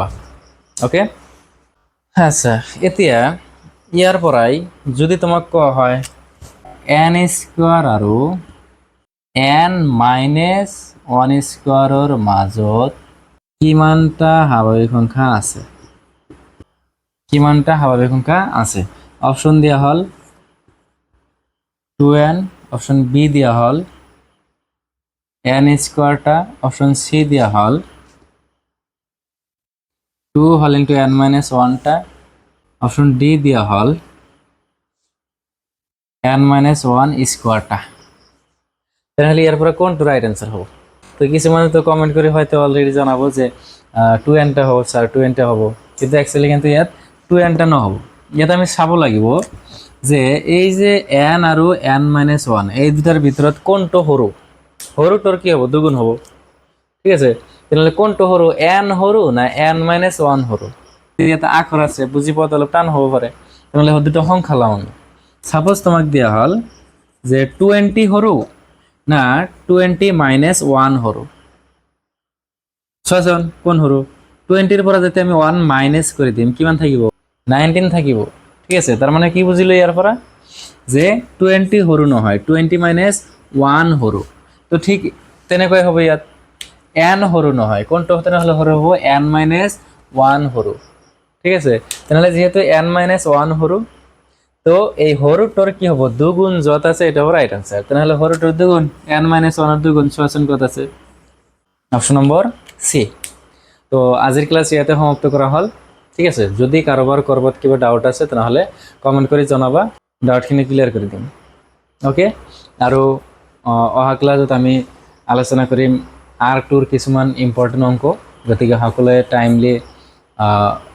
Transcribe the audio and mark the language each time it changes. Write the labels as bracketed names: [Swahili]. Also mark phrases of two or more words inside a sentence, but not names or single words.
[Assamese] ওকে, আচ্ছা, এতিয়া ইয়াৰ পৰাই যদি তোমাক কোৱা হয় n স্কোয়ার আৰু n মাইনাস 1 স্কোয়াৰৰ মাজত কিমানটা স্বাভাৱিক সংখ্যা আছে, কিমানটা স্বাভাৱিক সংখ্যা আছে? অপশন দিয়া হল 2n, [English] option B [Assamese] দিয়া হল n স্কোয়ারটা, [English] option C [Assamese] দিয়া হল 2 [English] whole into [Assamese] n মাইনাস 1টা, [English] option D [Assamese] দিয়া হল n মাইনাস 1 স্কোয়ারটা। [Bangla] তাহলে ইয়ার পরে কোনটা [English] right answer [Bangla] হবে? [Assamese] তো কিছুমান তো কমেন্ট করে হয়তো অলরেডি জানাবো যে 2nটা হ'ব স্যার, 2nটা হ'ব, কিন্তু অ্যাকচুয়ালি কিন্তু ইয়াত 2nটা নহ'ব। ইয়াত আমি চাব লাগিব যে এই যে n আৰু n মাইনাস 1 এই দুটাৰ ভিতৰত কোনটো সৰু, সৰুটোৰ কি হ'ব? দুগুণ হ'ব। ঠিক আছে, তাহলে কোনটো সৰু, n সৰু না n মাইনাস 1 সৰু? ইয়াত আখৰ আছে, বুজি পোৱাত অলপ টান হ'ব পাৰে, তাহলে দুটো সংখ্যা লওঁ আমি। সাপোজ তোমাক দিয়া হল যে 20 সৰু না 20 মাইনাস 1 সৰু? চোৱাচোন কোন সৰু? 20ৰ পৰা যদি আমি 1 মাইনাস কৰি দিম কিমান থাকিব? 19 থাকিব। ঠিক আছে, তাৰ মানে কি বুজিলো ইয়াৰ পৰা যে 20 সৰু নহয়, 20 মাইনাস 1 সৰু। তো ঠিক তেনেকৈ হ'ব ইয়াত n সৰু নহয়, কোনটো তেনেহ'লে সৰু হ'ব? n মাইনাস 1 সৰু। ঠিক আছে, তেনেহ'লে যেহেতু n মাইনাস 1 সৰু, তো এই সৰুটোৰ কি হ'ব? দুগুণ য'ত আছে এটা হ'ব [English] right answer. [Assamese] তাহলে সৰুটোৰ দুগুণ n মাইনাস 1ৰ দুগুণ, চোৱাচোন ক'ত আছে? [English] option number C. [Assamese] তো আজিৰ ক্লাছ ইয়াতে সমাপ্ত কৰা হ'ল। ঠিক আছে, যদি কাৰোবাৰ ক'ৰবাত কিবা ডাউট আছে তেনেহ'লে কমেণ্ট কৰি জনাবা, ডাউটখিনি ক্লিয়াৰ কৰি দিম। ওকে, আৰু অহা ক্লাছত আমি আলোচনা কৰিম R2ৰ কিছুমান ইম্পৰ্টেণ্ট অংক, গতিকে সকলোৱে [English] timely attend [Assamese] হ'বা।